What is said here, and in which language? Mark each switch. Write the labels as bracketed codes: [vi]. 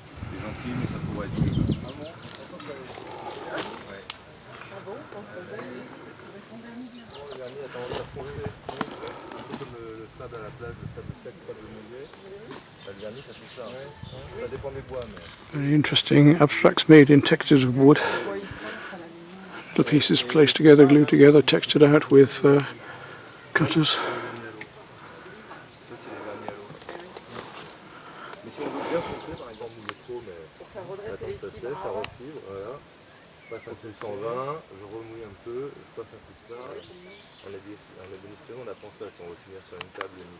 [fr] C'est gentil, mais ça pourrait être mieux. Ah bon? Ouais. Ah bon? Le sable à la plage, le sable sec, le sable mouillé. Le vernis, ça fait ça. Ça dépend des bois. Mais... [en] Very interesting abstracts made in textures of wood. Little pieces placed together, glued together, textured out with cutters. [fr] Mais si on veut bien fonctionner, par exemple, le métro, mais attends, ça refibre, voilà. Je passe un peu 120, je remouille un peu, je passe un peu de ça. En ébénisterie, on a pensé à si on veut finir sur une table.